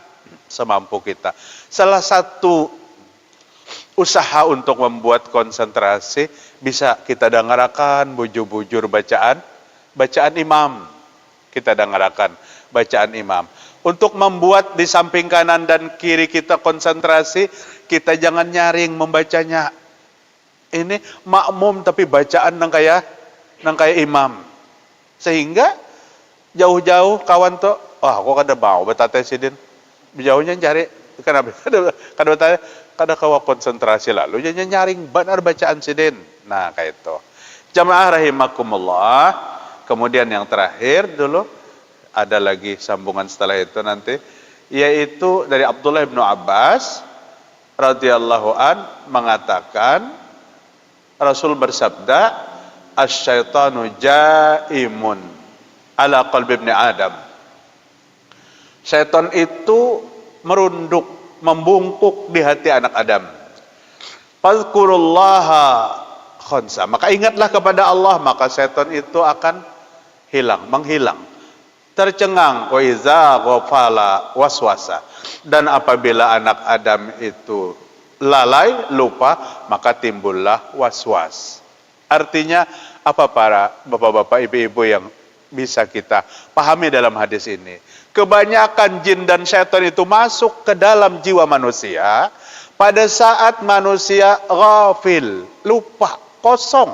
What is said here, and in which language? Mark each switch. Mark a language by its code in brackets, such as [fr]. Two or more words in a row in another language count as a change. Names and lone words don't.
[id] Salah satu usaha untuk membuat konsentrasi bisa kita dengarkan bujur-bujur bacaan imam. Kita dengarkan bacaan imam. Untuk membuat di samping kanan dan kiri kita konsentrasi, kita jangan nyaring membacanya. [bjn] Ini makmum tapi bacaan nang kaya imam. Sehingga jauh-jauh kawan tuh, wah kok kada mau betate sidin. Jauhnya cari kada kawa konsentrasi lalu jadi nyaring benar bacaan sidin. [id] Nah, kayak itu. [ar] جماعة رحمكم الله. [id] Kemudian yang terakhir dulu ada lagi sambungan setelah itu nanti, yaitu dari Abdullah bin Abbas [ar] رضي الله عن [id] mengatakan Rasul bersabda, [ar] "الشيطان جاثم على قلب ابن آدم." [id] Setan itu merunduk, membungkuk di hati anak Adam. [ar] فذكر الله خنس. [id] Maka ingatlah kepada Allah, maka setan itu akan menghilang. Tercengang, [ar] وإذا غفل وسوس. [id] Dan apabila anak Adam itu lalai, lupa, maka timbullah waswas. Artinya apa para bapak-bapak, ibu-ibu yang bisa kita pahami dalam hadis ini? Kebanyakan jin dan syaitan itu masuk ke dalam jiwa manusia pada saat manusia ghafil, lupa, kosong.